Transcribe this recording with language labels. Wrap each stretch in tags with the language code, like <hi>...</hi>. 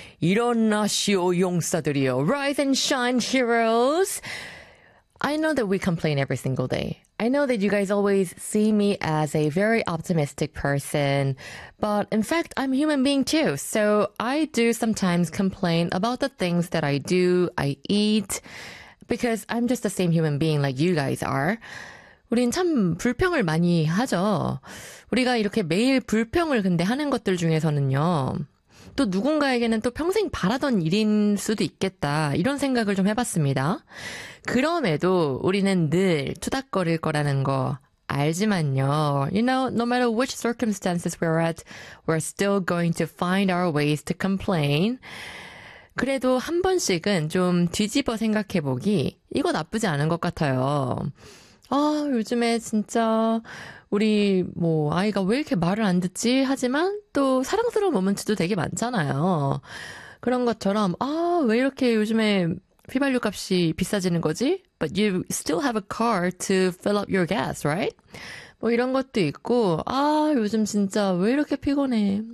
<ko>이런 아쉬워 용사들이요.</ko> <en>Rise and shine, heroes. I know that we complain every single day. I know that you guys always see me as a very optimistic person. But in fact, I'm a human being too. So I do sometimes complain about the things that I do, I eat. Because I'm just the same human being like you guys are.</en> <ko>우린 참 불평을 많이 하죠. 우리가 이렇게 매일 불평을 근데 하는 것들 중에서는요. 또 누군가에게는 또 평생 바라던 일인 수도 있겠다. 이런 생각을 좀 해봤습니다. 그럼에도 우리는 늘 투닥거릴 거라는 거 알지만요.</ko> <en>You know, no matter which circumstances we're at, we're still going to find our ways to complain.</en> <ko>그래도 한 번씩은 좀 뒤집어 생각해보기 이거 나쁘지 않은 것 같아요. 아, 요즘에 진짜 우리 뭐 아이가 왜 이렇게 말을 안 듣지? 하지만 또 사랑스러운 모먼트도 되게 많잖아요. 그런 것처럼 아, 왜 이렇게 요즘에 휘발유 값이 비싸지는 거지?</ko> <en>But you still have a car to fill up your gas, right?</en> <ko>뭐 이런 것도 있고 아, 요즘 진짜 왜 이렇게 피곤해?</ko>